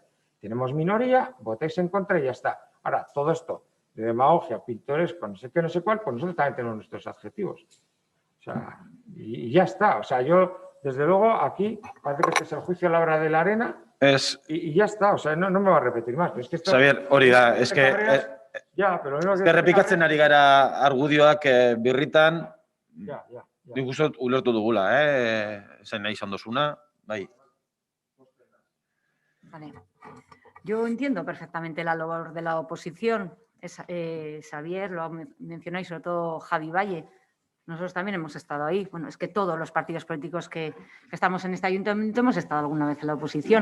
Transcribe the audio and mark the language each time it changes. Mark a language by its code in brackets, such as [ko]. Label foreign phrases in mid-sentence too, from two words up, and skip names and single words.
[es] Tenemos minoría, votáis en contra y ya está. Ahora, todo esto de demagogia, pintoresco, no sé qué, no sé cuál, pues nosotros también tenemos nuestros adjetivos. O sea, y ya está. O sea, yo... Desde luego, aquí parece que este es el juicio a la hora de la arena y ya está. O sea, no me va a repetir más. Pero es que esto, [eu] Xavier, hori da, [es] es que [eu] errepikatzen ari gara argudioak birritan, [es] ya. [eu] nik uste ulertu dugula, zen nahi izan dozuna, bai. [es] Vale. Yo entiendo perfectamente la labor de la oposición. Xavier lo ha mencionado y sobre todo Javi Valle. Nosotros también hemos estado ahí. Bueno, es que todos los partidos políticos que estamos en este ayuntamiento hemos estado alguna vez en la oposición.